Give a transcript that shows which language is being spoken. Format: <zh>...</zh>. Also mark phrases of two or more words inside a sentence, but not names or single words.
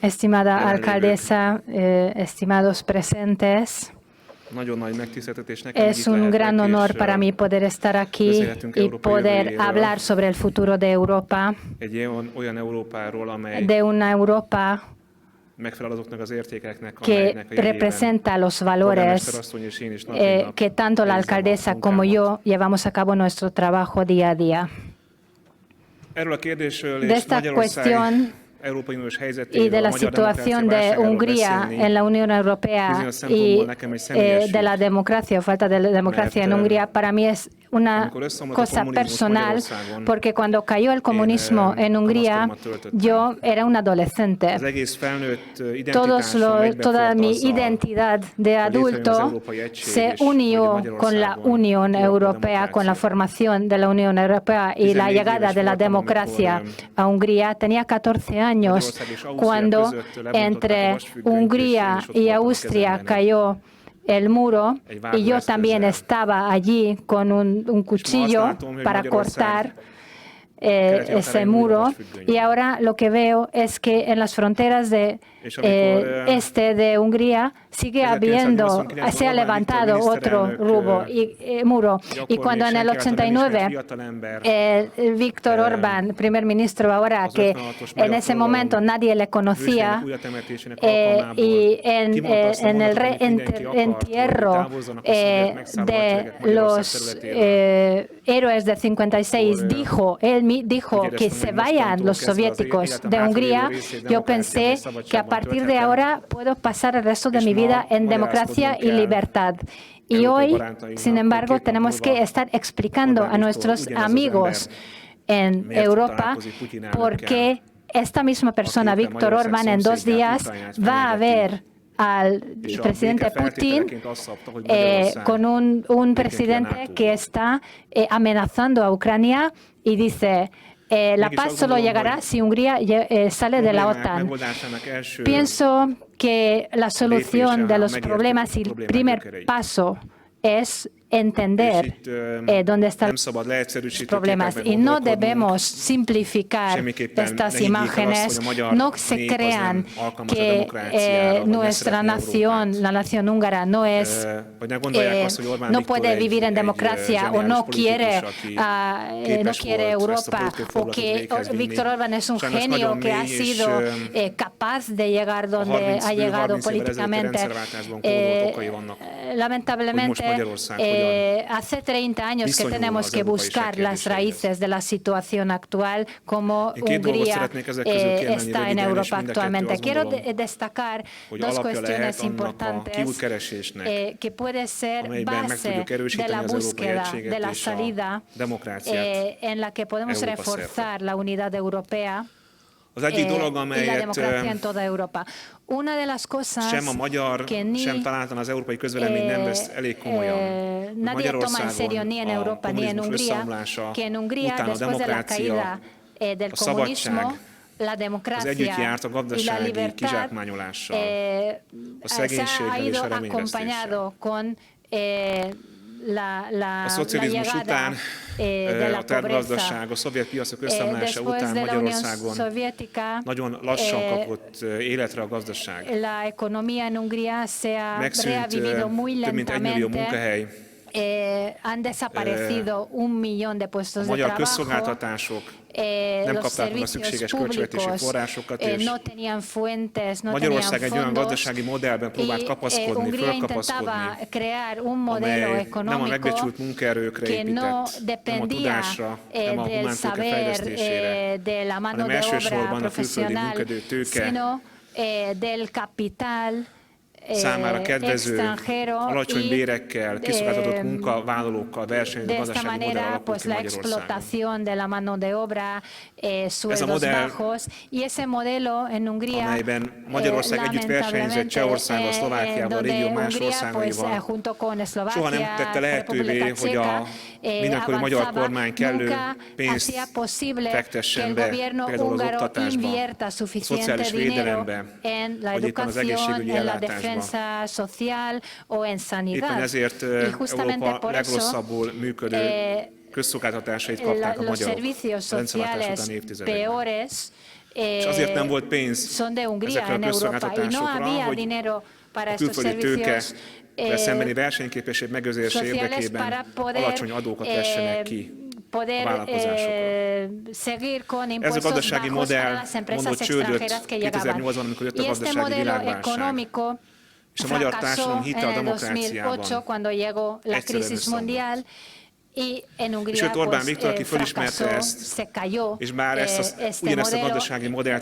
<es>Estimada</es> <hu>jelenlévők!</hu> <es>alcaldesa, estimados presentes,</es> <hu>Nagyon nagy megtiszteltetés nekem, hogy itt</hu> <es>es un</es> <hu>lehetek,</hu> <es>gran honor</es> <hu>és</hu> <es>para mí poder estar aquí</es> <hu>beszélhetünk</hu> <es>y</es> <hu>Európa</hu> <es>poder</es> <hu>jövőjéről.</hu> <es>hablar sobre el futuro de Europa,</es> <hu>egy olyan Európáról, amely</hu> <es>de una Europa</es> <hu>megfelel azoknak az értékeknek,</hu> <es>que</es> <hu>amelyeknek a jegyében</hu> <es>representa los valores</es> <hu>polgármesterasszony és én is nap mint nap</hu> <es>que tanto la</es> <hu>végzem a</hu> <es>alcaldesa como</es> <hu>munkámat.</hu> <es>yo llevamos a cabo nuestro trabajo día a día.</es> <hu>Erről a kérdésről</hu> <es>De</es> <hu>és</hu> <es>esta</es> <hu>Magyarország</hu> <es>cuestión</es> <hu>Európai Uniós</hu> <es>y</es> <hu>helyzetéről,</hu> <es>de</es> <hu>a</hu> <es>la</es> <hu>magyar</hu> <es>situación</es> <hu>demokrácia</hu> <es>de</es> <hu>válságáról</hu> <es>Hungría</es> <hu>beszélni</hu> <es>en la Unión Europea</es> <hu>bizonyos</hu> <es>y</es> <hu>szempontból nekem egy személyes</hu> <es>de la</es> <hu>ügy.</hu> <es>democracia o falta de democracia en</es> <hu>Mert,</hu> <es>Hungría, para mí es una</es> <hu>amikor összeomlott a</hu> <es>cosa</es> <hu>kommunizmus</hu> <es>personal,</es> <hu>Magyarországon,</hu> <es>porque cuando cayó el comunismo en Hungría,</es> <hu>kamaszkoromat töltöttem.</hu> <es>yo era un adolescente.</es> <hu>Az egész felnőtt identitásom</hu> <es>Toda</es> <hu>egybeforrt</hu> <es>mi</es> <hu>azzal,</hu> <es>identidad de</es> <hu>hogy létrejön az</hu> <es>adulto</es> <hu>Európai Egység,</hu> <es>se</es> <hu>és hogy</hu> <es>unió con la</es> <hu>Magyarországon</hu> <es>Unión</es> <hu>kialakul a</hu> <es>Europea, con la</es> <hu>demokrácia.</hu> <es>formación de la Unión Europea y la</es> <hu>14</hu> <es>llegada</es> <hu>éves</hu> <es>de la</es> <hu>voltam,</hu> <es>democracia</es> <hu>amikor,</hu> <es>a Hungría. Tenía 14 años</es> <hu>Magyarország és Ausztria</hu> <es>cuando</es> <hu>között lebontották a</hu> <es>entre</es> <hu>vasfüggönyt, és én</hu> <es>Hungría</es> <hu>is ott</hu> <es>y</es> <hu>voltam a</hu> <es>Austria</es> <hu>kezemben</hu> <es>cayó el muro y yo también</es> <hu>vágóeszközzel.</hu> <es>estaba allí con un cuchillo</es> <hu>látom, hogy</hu> <es>para</es> <hu>Magyarország</hu> <es>cortar</es> <hu>keleti</hu> <es>ese</es> <hu>határain újra</hu> <es>muro,</es> <hu>vasfüggöny</hu> <es>y</es> <hu>van.</hu> <es>ahora lo que veo es que en las fronteras de</es> <hu>És amikor,</hu> <es>este de Hungría sigue habiendo,</es> <hu>1989-ben</hu> <es>se ha</es> <hu>Orbán</hu> <es>levantado</es> <hu>Viktor</hu> <es>otro</es> <hu>miniszterelnök,</hu> <es>muro. Y</es> <hu>gyakorló</hu> <es>cuando</es> <hu>és</hu> <es>en el</es> <hu>senki által nem ismert</hu> <es>89</es> <hu>fiatalember</hu> <es>Víctor Orbán, primer ministro ahora,</es> <hu>az</hu> <es>que</es> <hu>56-os</hu> <es>en</es> <hu>magyar</hu> <es>ese</es> <hu>forradalom</hu> <es>momento nadie le conocía,</es> <hu>őseinek újratemetésének alkalmából</hu> <es>y</es> <hu>kimondta azt a</hu> <es>en el</es> <hu>mondatot, amit mindenki akart, hogy</hu> <es>entierro</es> <hu>távozzanak a szovjet megszálló</hu> <es>de</es> <hu>hadseregek Magyarország</hu> <es>los</es> <hu>területéről.</hu> <es>héroes del 56 Por, dijo, dijo</es> <hu>úgy</hu> <es>que</es> <hu>éreztem,</hu> <es>se</es> <hu>hogy</hu> <es>vayan</es> <hu>mostantól</hu> <es>los</es> <hu>kezdve az</hu> <es>soviéticos</es> <hu>életem</hu> <es>de</es> <hu>hátralévő</hu> <es>Hungría.</es> <hu>részét</hu> <es>Yo</es> <hu>demokráciában</hu> <es>pensé</es> <hu>és</hu> <es>que a</es> <hu>szabadságban</hu> <es>partir de</es> <hu>tölthetem.</hu> <es>ahora puedo pasar el resto de</es> <hu>És</hu> <es>mi</es> <hu>ma</hu> <es>vida en democracia</es> <hu>magyarázkodnunk</hu> <es>y</es> <hu>kell</hu> <es>libertad. Y</es> <hu>európai</hu> <es>hoy,</es> <hu>barátainknak,</hu> <es>sin</es> <hu>hogy</hu> <es>embargo,</es> <hu>2 nap</hu> <es>tenemos que</es> <hu>múlva</hu> <es>estar explicando</es> <hu>Orbán</hu> <es>a</es> <hu>Viktor</hu> <es>nuestros</es> <hu>ugyanez az</hu> <es>amigos</es> <hu>ember</hu> <es>en</es> <hu>miért</hu> <es>Europa</es> <hu>találkozik Putyin elnökkel,</hu> <es>por qué esta misma persona,</es> <hu>éppen</hu> <es>Víctor Magyarország Orbán, en 2</es> <hu>szomszédját,</hu> <es>días</es> <hu>Ukrajnát</hu> <es>va a</es> <hu>fenyegeti.</hu> <es>ver al</es> <hu>És a</hu> <es>presidente</es> <hu>béke</hu> <es>Putin</es> <hu>feltételeként azt szabta, hogy Magyarország</hu> <es>con un</es> <hu>lépjen ki a</hu> <es>presidente</es> <hu>NATO-ba.</hu> <es>que está amenazando a Ucrania y dice, la</es> <hu>Mégis</hu> <es>paz</es> <hu>azt</hu> <es>solo</es> <hu>gondolom,</hu> <es>llegará</es> <hu>hogy</hu> <es>si Hungría sale de la</es> <hu>problémák</hu> <es>OTAN.</es> <hu>megoldásának első</hu> <es>Pienso que la solución de los</es> <hu>megérteni</hu> <es>problemas y el</es> <hu>problémák</hu> <es>primer</es> <hu>gyökereit.</hu> <es>paso es</es> <hu>és</hu> <es>entender</es> <hu>itt</hu> <es>dónde están</es> <hu>nem szabad</hu> <es>los</es> <hu>leegyszerűsítő</hu> <es>problemas</es> <hu>képekben</hu> <es>y no</es> <hu>gondolkodnunk.</hu> <es>debemos simplificar</es> <hu>Semmiképpen</hu> <es>estas</es> <hu>ne higgyék el</hu> <es>imágenes.</es> <hu>azt, hogy a magyar</hu> <es>No se</es> <hu>nép az</hu> <es>crean</es> <hu>nem alkalmas a</hu> <es>que</es> <hu>demokráciára, vagy ne</hu> <es>nuestra</es> <hu>szeretné</hu> <es>nación,</es> <hu>Európát.</hu> <es>la nación húngara, no es</es> <hu>Vagy ne gondolják azt, hogy Orbán</hu> <es>no</es> <hu>Viktor</hu> <es>puede vivir en</es> <hu>egy</hu> <es>democracia o</es> <hu>zseniális</hu> <es>no</es> <hu>politikus,</hu> <es>quiere,</es> <hu>aki</hu> <es>no</es> <hu>képes</hu> <es>quiere</es> <hu>volt ezt a</hu> <es>Europa,</es> <hu>politikai</hu> <es>o</es> <hu>fordulatot</hu> <es>que</es> <hu>véghez vinni.</hu> <es>Víctor Orbán es un</es> <hu>Sajnos</hu> <es>genio</es> <hu>nagyon</hu> <es>que ha</es> <hu>mély, és</hu> <es>sido capaz de llegar donde ha llegado</es> <hu>30 évvel ezelőtti</hu> <es>políticamente.</es> <hu>rendszerváltásban kódolt okai vannak,</hu> <es>Lamentablemente,</es> <hu>hogy most Magyarország hogyan</hu> <es>hace 30 años que</es> <hu>viszonyul</hu> <es>tenemos</es> <hu>az</hu> <es>que</es> <hu>európai</hu> <es>buscar las</es> <hu>kérdéséhez.</hu> <es>raíces de la situación actual, como</es> <hu>Én két dolgot</hu> <es>Hungría</es> <hu>szeretnék ezek közül kiemelni</hu> <es>está en</es> <hu>röviden, és</hu> <es>Europa</es> <hu>mind a kettő</hu> <es>actualmente.</es> <hu>azt</hu> <es>Quiero</es> <hu>gondolom,</hu> <es>destacar</es> <hu>hogy</hu> <es>dos</es> <hu>alapja</hu> <es>cuestiones</es> <hu>lehet annak a</hu> <es>importantes</es> <hu>kiútkeresésnek,</hu> <es>que puede ser</es> <hu>amelyben meg</hu> <es>base</es> <hu>tudjuk</hu> <es>de</es> <hu>erősíteni</hu> <es>la</es> <hu>az európai</hu> <es>búsqueda,</es> <hu>egységet</hu> <es>de la</es> <hu>és a</hu> <es>salida,</es> <hu>demokráciát</hu> <es>en la que podemos</es> <hu>Európa</hu> <es>reforzar la unidad europea.</es> <hu>Az egyik dolog,</hu> <es>Y la</es> <hu>amelyet</hu> <es>democracia en toda Europa. Una de las cosas</es> <hu>sem a magyar,</hu> <es>que ni</es> <hu>sem találtan az európai közvélemény nem vesz elég komolyan.</hu> <es>nadie toma en serio ni en</es> <hu>a</hu> <es>Europa ni en</es> <hu>kommunizmus</hu> <es>Hungría,</es> <hu>összeomlása</hu> <es>que en Hungría,</es> <hu>után a</hu> <es>después de la</es> <hu>demokrácia,</hu> <es>caída del</es> <hu>a szabadság,</hu> <es>comunismo, la</es> <hu>az</hu> <es>democracia</es> <hu>együtt járt a</hu> <es>y la</es> <hu>gazdasági</hu> <es>libertad</es> <hu>kizsákmányolással, a</hu> <es>se ha</es> <hu>szegénységgel és</hu> <es>ido</es> <hu>a reményvesztéssel.</hu> <es>acompañado con la</es> <hu>A szocializmus</hu> <es>llegada</es> <hu>után,</hu> <es>de la</es> <hu>a tervgazdaság,</hu> <es>pobreza.</es> <hu>a szovjet piacok összeomlása</hu> <es>Después</es> <hu>után</hu> <es>de la Unión</es> <hu>Magyarországon</hu> <es>Soviética,</es> <hu>nagyon lassan kapott életre a gazdaság.</hu> <es>la economía en Hungría se ha</es> <hu>Megszűnt</hu> <es>rehavido muy</es> <hu>több mint 1 millió</hu> <es>lentamente.</es> <hu>munkahely,</hu> <es>Han desaparecido 1 millón de</es> <hu>a</hu> <es>puestos de</es> <hu>magyar</hu> <es>trabajo.</es> <hu>közszolgáltatások nem</hu> <es>Los</es> <hu>kapták meg a</hu> <es>servicios</es> <hu>szükséges költségvetési</hu> <es>públicos</es> <hu>forrásokat, és</hu> <es>no tenían fuentes, no</es> <hu>Magyarország</hu> <es>tenían</es> <hu>egy olyan</hu> <es>fondos.</es> <hu>gazdasági modellben próbált kapaszkodni,</hu> <es>Hungría</es> <hu>fölkapaszkodni,</hu> <es>intentaba crear un modelo</es> <hu>amely nem a</hu> <es>económico</es> <hu>megbecsült munkaerőkre</hu> <es>que</es> <hu>épített,</hu> <es>no</es> <hu>nem a</hu> <es>dependía</es> <hu>tudásra, nem a</hu> <es>del</es> <hu>humántőke</hu> <es>saber,</es> <hu>fejlesztésére,</hu> <es>de la mano</es> <hu>hanem</hu> <es>de obra</es> <hu>elsősorban a külföldi</hu> <es>profesional,</es> <hu>munkadő tőke</hu> <es>sino del capital</es> <hu>számára kedvező,</hu> <es>extranjero</es> <hu>alacsony</hu> <es>y</es> <hu>bérekkel, kiszolgáltatott munkavállalókkal versenyző</hu> <es>de esta</es> <hu>gazdasági modell</hu> <es>manera,</es> <hu>alakult</hu> <es>pues</es> <hu>ki</hu> <es>la</es> <hu>Magyarországon.</hu> <es>explotación de la mano de obra, sueldos</es> <hu>modell,</hu> <es>bajos, y ese modelo en Hungría,</es> <hu>amelyben Magyarország együtt versenyzett Csehországgal, Szlovákiával, a régió más országaival,</hu> <es>junto con Eslovaquia,</es> <hu>soha nem tette lehetővé, hogy a mindenkori magyar kormány kellő pénzt fektessen be, például az oktatásba, a szociális védelembe, vagy éppen az egészségügyi ellátásba.</hu> <es>o en sanidad.</es> <hu>Éppen ezért Európa legrosszabbul működő közszolgáltatásait kapták a</hu> <es>los</es> <hu>magyarok</hu> <es>servicios</es> <hu>a rendszerváltás</hu> <es>sociales</es> <hu>utáni évtizedekben.</hu> <es>peores</es> <hu>És azért nem volt pénz</hu> <es>son de Hungría</es> <hu>ezekre a</hu> <es>en Europa y no</es> <hu>közszolgáltatásokra,</hu> <es>había</es> <hu>hogy</hu> <es>dinero para</es> <hu>a</hu> <es>estos</es> <hu>külföldi tőke</hu> <es>servicios</es> <hu>szembeni versenyképesség megőrzése</hu> <es>sociales</es> <hu>érdekében</hu> <es>para poder</es> <hu>alacsony adókat vessenek ki.</hu> <es>poder seguir con impuestos bajos a las empresas extranjeras que llegaban. Y este modelo económico fracasó en el 2008 cuando llegó la crisis mundial. Y en Hungría fracasó, se cayó este modelo.</es>